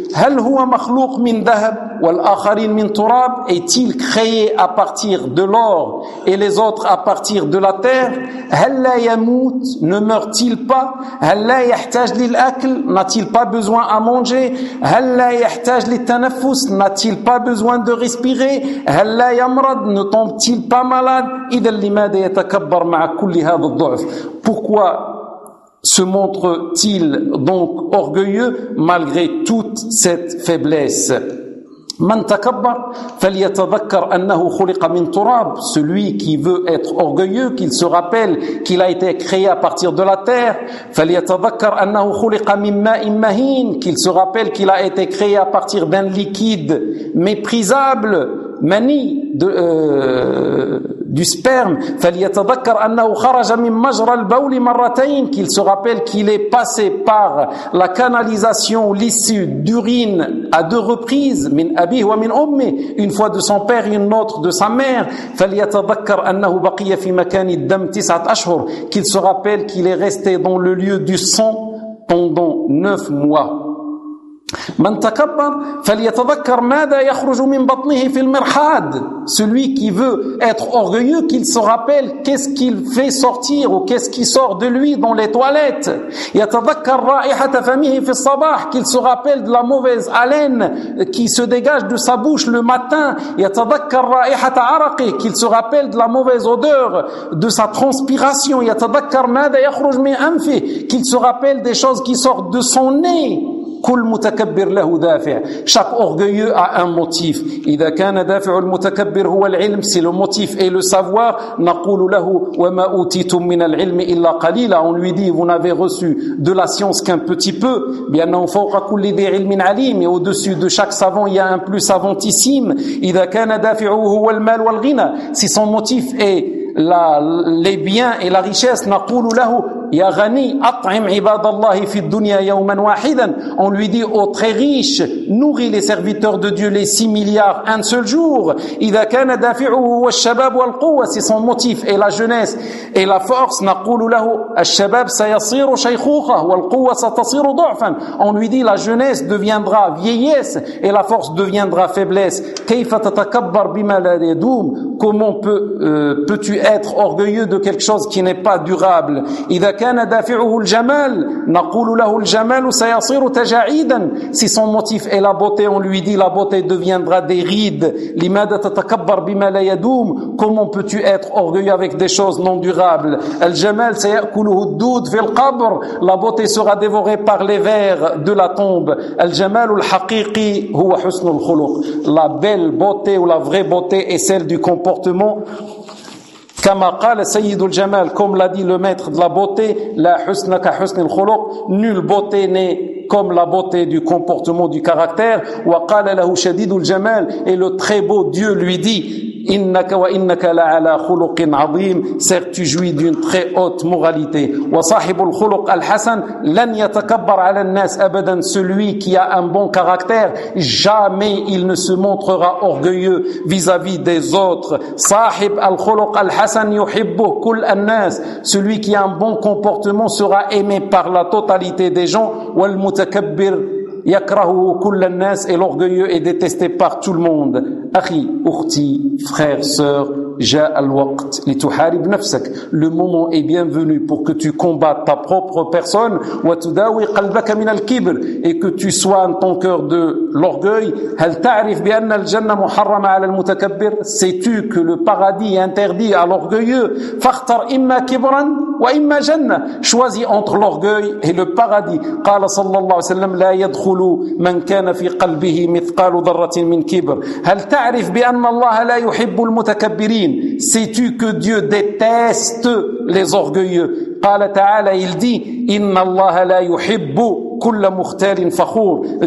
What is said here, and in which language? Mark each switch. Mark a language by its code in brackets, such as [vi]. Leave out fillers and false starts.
[ar] هل هو مخلوق من ذهب والآخرين من تراب. [fr] Est-il créé à partir de l'or et les autres à partir de la terre. [ar] هل لا يموت. [fr] Ne meurt-il pas. [ar] هل لا يحتاج للأكل. [fr] N'a-t-il pas besoin à manger. [ar] هل لا يحتاج للتنفس. [fr] N'a-t-il pas besoin de respirer. [ar] هل لا يمرض. [fr] Ne tombe-t-il pas malade. [ar] إذا لماذا يتكبر مع كل هذا الضعف. [fr] Pourquoi se montre-t-il donc orgueilleux malgré toute cette faiblesse. [ar] Man takabbar falyatadhakkar annahu khuliqa min turab. [fr] Celui qui veut être orgueilleux, qu'il se rappelle qu'il a été créé à partir de la terre. [ar] Falyatadhakkar annahu khuliqa min ma'in mahin. [fr] Qu'il se rappelle qu'il a été créé à partir d'un liquide méprisable, mani de du sperme. [ar] فليتذكر انه خرج من مجرى البول مرتين. [fr] Qu'il se rappelle qu'il est passé par la canalisation, l'issue d'urine à deux reprises. [ar] من ابيه ومن امه. [fr] Une fois de son père, une autre de sa mère. [ar] فليتذكر انه بقي في مكان الدم تسعة اشهر. [fr] Qu'il se rappelle qu'il est resté dans le lieu du sang pendant 9 mois. [ar] من تكبر فليتذكر ماذا يخرج من بطنه في المرحاض. [fr] Celui qui veut être orgueilleux, qu'il se rappelle qu'est-ce qu'il fait sortir ou qu'est-ce qui sort de lui dans les toilettes. [ar] يتذكر رائحة فمه في الصباح. [fr] Qu'il se rappelle de la mauvaise haleine qui se dégage de sa bouche le matin. [ar] يتذكر رائحة عرقه. [fr] Qu'il se rappelle de la mauvaise odeur de sa transpiration. [ar] يتذكر ماذا يخرج من أنفه. [fr] Qu'il se rappelle des choses qui sortent de son nez. [ar] كل متكبر له دافع. [fr] Chaque orgueilleux a un motif. [ar] إذا كان دافع المتكبر هو العلم. [fr] Si le motif est le savoir, [ar] نقول له وما أوتيتم من العلم إلا قليلا. [fr] On lui dit vous n'avez reçu de la science qu'un petit peu. [ar] بأنه فوق كل ذي علم عليم. [fr] Et au-dessus de chaque savant il y a un plus savantissime. [ar] إذا كان دافعه هو المال والغنى. [fr] Si son motif est les biens et la richesse, [ar] نقول له يا غني أطعم عباد الله في الدنيا يوما واحدا. [fr] On lui dit ô très riche, nourris les serviteurs de Dieu, les 6 milliards, un seul jour. [ar] إذا كان دافعه هو الشباب والقوة. [fr] Si son motif est la jeunesse et la force, [ar] نقول له الشباب سيصير شيخوخة والقوة ستصير ضعفا. [fr] On lui dit la jeunesse deviendra vieillesse et la force deviendra faiblesse. [ar] كيف تتكبر بما لا يدوم. [fr] Comment peux-tu être orgueilleux de quelque chose qui n'est pas durable. [ar] إذا كان دافعه الجمال نقول له الجمال سيصير تجاعيدا. [fr] Si son motif est la beauté, on lui dit la beauté deviendra des rides. [ar] لماذا تتكبر بما لا يدوم. [fr] Comment peux-tu être orgueilleux avec des choses non durables. [ar] الجمال سيأكله الدود في القبر. [fr] La beauté sera dévorée par les vers de la tombe. [ar] الجمال الحقيقي هو حسن الخلق. [fr] La belle beauté ou la vraie beauté est celle du comportement. [ar] كما قال سيد الجمال. [fr] Comme l'a dit le maître de la beauté. [ar] لا حسن كحسن الخلق. [fr] Nulle beauté n'est comme la beauté du comportement, du caractère. [ar] وقال له شديد الجمال. [fr] Et le très beau Dieu lui dit [ar] إنك وإنك لعلى خلق عظيم. [fr] Certes tu jouis d'une très haute moralité. [ar] وصاحب الخلق الحسن لن يتكبر على الناس أبدا. [fr] Celui qui a un bon caractère, jamais il ne se montrera orgueilleux vis-à-vis des autres. [ar] صاحب الخلق الحسن يحبه كل الناس. [fr] Celui qui a un bon comportement sera aimé par la totalité des gens. [ar] والمتكبر يكرهه كل الناس [fr] et l'orgueilleux est détesté par tout le monde. [ar] أخي أختي [fr] frère sœur [ar] جاء الوقت لتحارب نفسك. [fr] Le moment est bienvenu pour que tu combattes ta propre personne [ar] وتداوي قلبك من الكبر [fr] et que tu sois en ton cœur de l'orgueil. [ar] هل تعرف بأن الجنة محرمة على المتكبر؟ [fr] Sais-tu que le paradis est interdit à l'orgueilleux؟ [ar] فاختر إما كبرا وإما جنة. [fr] Choisis entre l'orgueil et le paradis. [ar] قال صلى الله عليه وسلم لا يدخل من كان في قلبه مثقال ذرة من كبر. هل تعرف بأن الله لا يحب المتكبرين؟ [fr] Sais-tu que Dieu déteste les orgueilleux? [ar] قال تعالى, [fr] il dit, [ar] إن الله لا يحب كل مختال فخور.